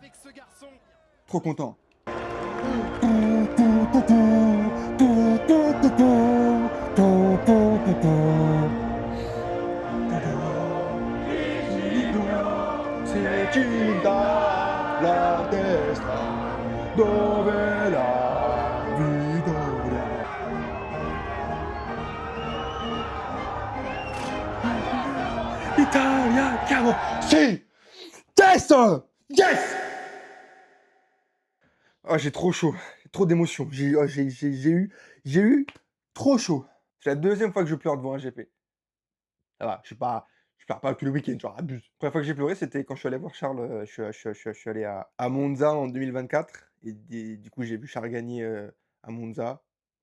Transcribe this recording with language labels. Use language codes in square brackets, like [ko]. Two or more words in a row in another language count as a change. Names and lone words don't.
[fr] Trop content. [it] La destra dove la vittoria. Italia, caro, si! [en] Yes! Yes! [fr] Oh, j'ai trop chaud, trop d'émotions. J'ai eu trop chaud. C'est la deuxième fois que je pleure devant un GP. Ça va, je pleure pas que le week-end, genre abuse. La première fois que j'ai pleuré, c'était quand je suis allé voir Charles, je suis allé à Monza en 2024 et du coup, j'ai vu Charles gagner, à Monza.